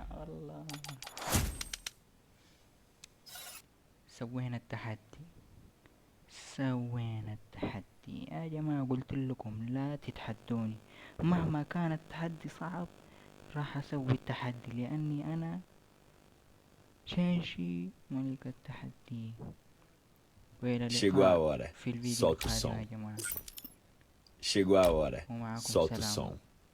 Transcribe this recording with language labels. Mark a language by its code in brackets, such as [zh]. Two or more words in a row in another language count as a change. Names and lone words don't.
[ar] الله سوينا التحدي يا جماعة. قلت لكم لا تتحدوني مهما كان التحدي صعب. راح اسوي التحدي لاني انا شنشي ملك التحدي. والى اللقاء في الفيديو القادم يا جماعة. [pt] Chegou a hora. [ar] ومعكم [pt] Solta o [ar] سلام. [pt] som.